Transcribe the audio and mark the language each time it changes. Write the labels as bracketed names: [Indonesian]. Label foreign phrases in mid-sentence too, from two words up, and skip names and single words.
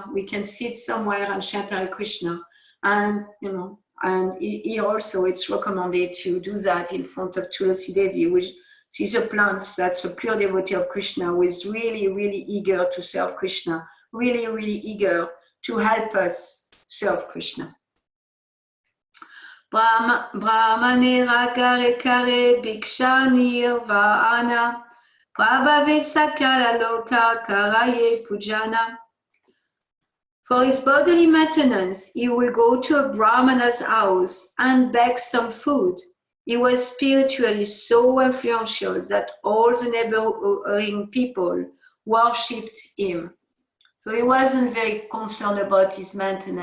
[English] We can sit somewhere and chant Hare Krishna. And, and here also it's recommended to do that in front of Tulasi Devi, which is a plant that's a pure devotee of Krishna, who is really, really eager to serve Krishna, really, really eager to help us serve Krishna. [Bangla] ব্রাহ্মণের করে করে ভিক্ষা নির্বাণ প্রভাবে সকল লোক করয়ে পূজন. [English] For his bodily maintenance, he will go to a Brahmana's house and beg some food. He was spiritually so influential that all the neighboring people worshipped him. So he wasn't very concerned about his maintenance.